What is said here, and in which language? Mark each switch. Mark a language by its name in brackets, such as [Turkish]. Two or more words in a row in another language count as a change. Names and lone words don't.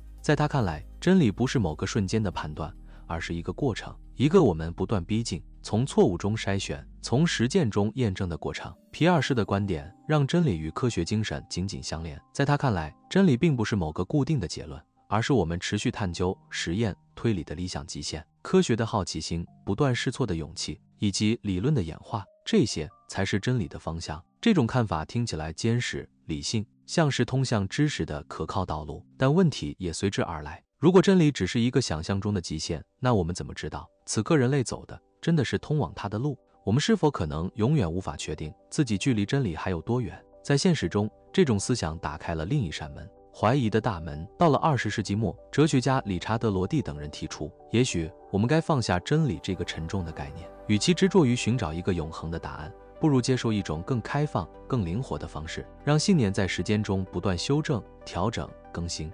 [Chinese] 在他看來，真理不是某個瞬間的判斷，而是一個過程，一個我們不斷逼近，從錯誤中篩選，從實踐中驗證的過程。皮爾士的觀點讓真理與科學精神緊緊相連。在他看來，真理並不是某個固定的結論，而是我們持續探究、實驗、推理的理想極限。科學的好奇心、不斷試錯的勇氣，以及理論的演化，這些才是真理的方向。這種看法聽起來堅實、理性，像是通向知識的可靠道路，但問題也隨之而來。如果真理只是一個想象中的極限，那我們怎麼知道此刻人類走的真的是通往它的路？我們是否可能永遠無法確定自己距離真理還有多遠？在現實中，這種思想打開了另一扇門，懷疑的大門。到了20世紀末，哲學家理查德·羅蒂等人提出，也許我們該放下真理這個沉重的概念，與其執着於尋找一個永恆的答案，不如接受一種更開放、更靈活的方式，讓信念在時間中不断修正、調整、更新。